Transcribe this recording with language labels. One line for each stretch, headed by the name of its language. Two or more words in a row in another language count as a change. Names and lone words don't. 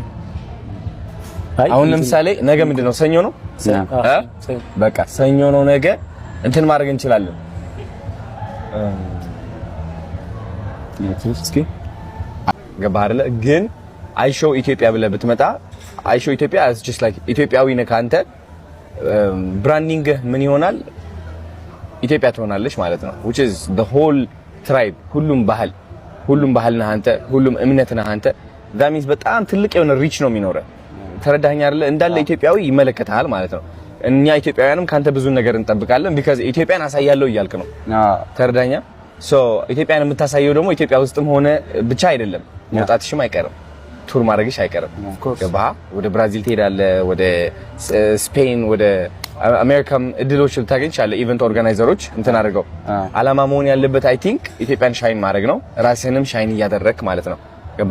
Amharic: አሁን ለምሳሌ ነገ ምንድነው ሰኞ ነው በቃ ሰኞ ነው ነገ እንትን ማድረግ እንችላለን እስኪ ገባህ አይደለ ግን አይሾ ኢትዮጵያ ብለህ ብትመጣ አይሾ ኢትዮጵያ
English: is just like
Amharic: ኢትዮጵያዊ ነህ ካንተ ብራንዲንግ ምን ይሆናል ኢትዮጵያ ትሆናለች ማለት ነው
English: which is the whole tribe
Amharic: ሁሉም ባህል ነህ አንተ ሁሉም እምነት ነህ አንተ
English: that means
Amharic: በጣም ትልቅ የሆነ ሪች ነው የሚኖረው ተረዳኸኝ አይደለ እንዳለ ኢትዮጵያዊ ይመለከታል ማለት ነው እኛ ኢትዮጵያውያንም ካንተ ብዙ ነገር እንጠብቃለን because ኢትዮጵያን አሳያለሁ እያልክ ነው ተረዳኸኝ so ኢትዮጵያን የምታሳየው ደግሞ ኢትዮጵያ ውስጥም ሆነ ብቻ አይደለም መውጣትሽም አይቀርም ቱር ማድረግሽ አይቀርም ገባህ ወደ ብራዚል ትሄዳለህ ወደ ስፔን ወደ አሜሪካም እድሎች ልታገኝ ይችላል። ኢቨንት ኦርጋናይዘሮች እንትን አድርገው አላማ መሆን ያለበት
English: I think
Amharic: ኢትዮጵያን ሻይን ማድረግ ነው። ራስህንም ሻይን እያደረክ ማለት ነው። ገባ?